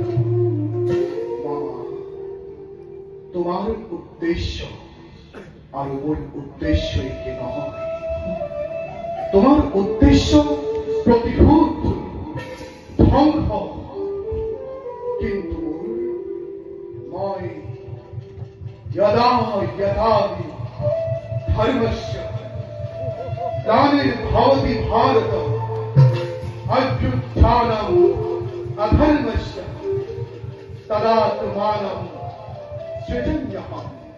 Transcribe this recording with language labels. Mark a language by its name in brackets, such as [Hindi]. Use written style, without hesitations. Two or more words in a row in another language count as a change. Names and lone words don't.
[Assamese] মামা, তোমাৰ উদ্দেশ্য আৰু মোৰ উদ্দেশ্য একে নহয়। তোমাৰ উদ্দেশ্য প্ৰতিশোধ, ধ্বংস, কিন্তু মই [Sanskrit] यदा यथाहि धर्मस्य ग्लानिर्भवति भारत अभ्युत्थानम् अधर्मस्य तदात्मानं सृजन्यहम्